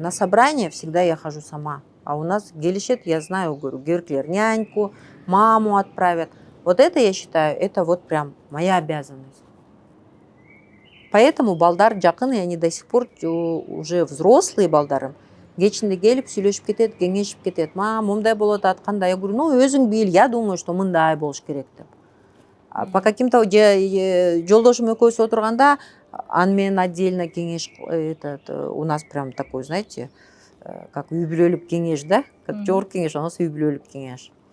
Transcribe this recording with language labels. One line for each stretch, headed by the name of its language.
Russian: На собрание всегда я хожу сама. А у нас келишет, я знаю, говорю, Герклер няньку, маму отправят. Вот это, я считаю, это вот прям моя обязанность. Поэтому
Kyrgyz: балдар жакын,
Russian: и они до сих пор уже взрослые
Kyrgyz: балдарым. Кечинде келип сүйлөшүп кетет, кеңешип кетет. Мам, мындай болот атканда.
Russian: Я говорю,
Kyrgyz: өзүң бил,
Russian: я думаю, что
Kyrgyz: мындай болуш керек деп.
Russian: По каким-то
Kyrgyz: жолдошум экөөбүз отурганда, аны менен
Russian: отдельно
Kyrgyz: кеңеш,
Russian: у нас прям такой, знаете, как
Kyrgyz: үй бүлөлүк кеңеш, да? Как жогорку кеңеш,
Russian: у нас
Kyrgyz: үй бүлөлүк кеңеш.